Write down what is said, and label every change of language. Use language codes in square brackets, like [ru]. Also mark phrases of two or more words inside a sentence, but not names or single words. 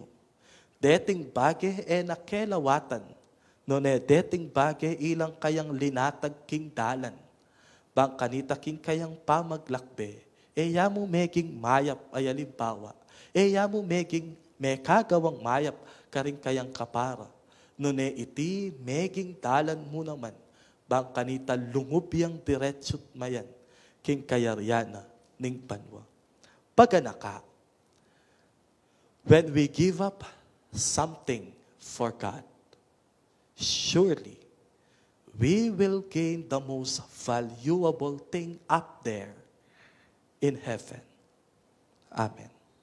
[pam] Deting bage nakelawatan, no deting bage ilang kayang linatag king dalan, bang kanita king kayang pamaglakbe, yamo meging mayap ay alimbawa, yamo meging may kagawang mayap karing kayang kapara, no iti meging dalan mo naman, bang kanita lungub yang diretsut mayan, king kayaryana ning banwa. Paganaka, [en] when we give up something for God, surely we will gain the most valuable thing up there in heaven. Amen.